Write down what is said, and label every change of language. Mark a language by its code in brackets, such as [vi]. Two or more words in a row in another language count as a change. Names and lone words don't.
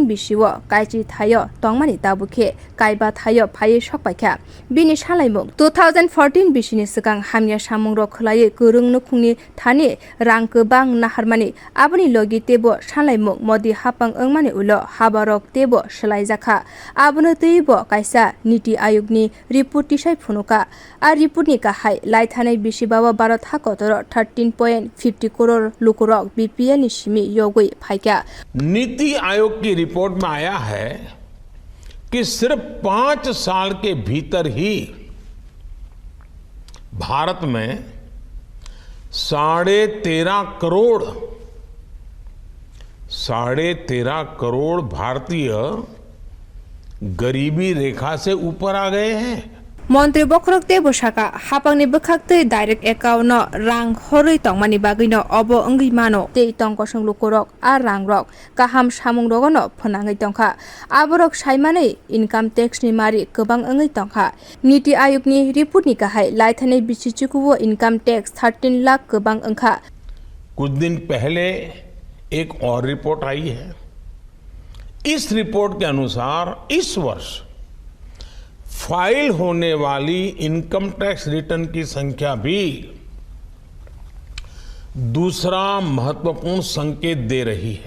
[brx] बिसिव काइची थायो तंगमानि दाबुखे काइबा थायो फाये सकपाइखा बिनि सालाइमुं 2014 बिसिनि सिगां हामया सामुं रखलायै गोरों नुखुंनि थानि रां गोबां नाहारमानि आबनि लगी तेबो सालाइमुं मदि हापां अंगमानि उलो हाबारक तेबो सलाइजाखा आबनो तैबो काइसा नीति आयोगनि रिपोर्ट तिसाइ फुनुका आ रिपोर्टनि गाहाय लाइथानै बिसिबाव भारत हाकतर 13.50 करोड़ लुकुरक बीपीएल नि सिमी योगै फाइका [hi] नीति आयोग की रिपोर्ट में आया है कि सिर्फ 5 साल के भीतर ही भारत में 13.5 करोड़ भारतीय गरीबी रेखा से ऊपर आ गए हैं। [brx] मंत्री बखरक तेबो साका हापांनि बखाक्तै [en] direct account [brx] रां हरै तंगमानि बागैनो अब अंगै मानो ते तंकसं लुकुरक आ रां रक काहाम सामुं रगनो फनाङै तंखा आबरक साइमानै [en] income tax [brx] नि मारि गोबां अंगै तंखा नीति आयोगनि रिपोर्टनि गाहाय लाइथानै बिसिचिकुवो [en] income tax [brx] 13 लाख गोबां अंखा। [hi] कुछ दिन पहले एक और रिपोर्ट आई है। इस रिपोर्ट के अनुसार इस वर्ष फाइल होने वाली [en] income tax return [hi] की संख्या भी दूसरा महत्वपूर्ण संकेत दे रही है।